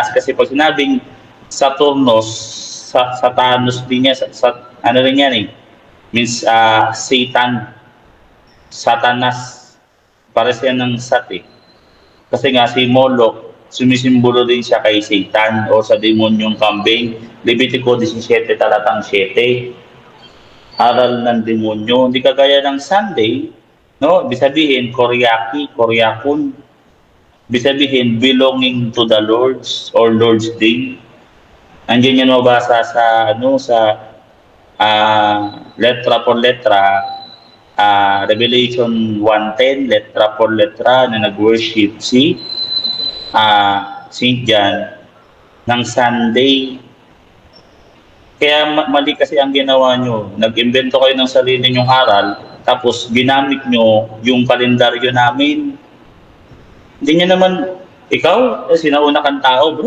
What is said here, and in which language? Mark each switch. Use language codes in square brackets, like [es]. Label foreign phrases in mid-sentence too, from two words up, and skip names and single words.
[tl] Kasi pag sinabing Saturnus, Satanus din niya, ano rin yan means Satan, Satanas, para siya ng Sat Kasi nga si Moloch, sumisimbolo din siya kay Satan o sa demonyong kambing. Levitico 17, talatang 7. Aral ng demonyo. Hindi kagaya ng Sunday, no? Ibig sabihin, Koryakun. Ibig sabihin, [en] belonging to the Lord's or Lord's Day. [tl] Andiyan yan mabasa sa [es] letra por letra, [tl] Revelation 1:10, [es] letra por letra [tl] na nag-worship si St. John ng Sunday. Kaya mali kasi ang ginawa nyo. Nag-invento kayo ng sarili nyong aral, tapos ginamit nyo yung kalendaryo namin. Hindi nyo naman, ikaw, sinauna kang tao, bro.